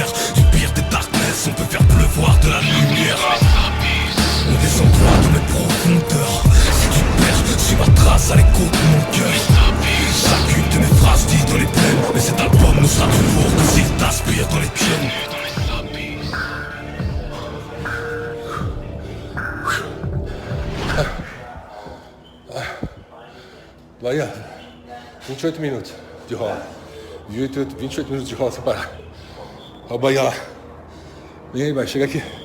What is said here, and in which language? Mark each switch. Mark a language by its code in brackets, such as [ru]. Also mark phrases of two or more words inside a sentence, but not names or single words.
[fr] Du pire des darkness, on peut faire pleuvoir de la lumière. On descend droit dans mes profondeurs. Si tu perds, suis ma trace à l'écho de mon cœur. Chacune de mes phrases dit dans les plaines, mais cet album ne sera plus lourd que s'il t'aspire dans les tiennes. [pt] Vai, 28 minutos de rola. 28 minutos de rola sem parar. Olha o Bahia lá. Vem aí, vai, chega aqui.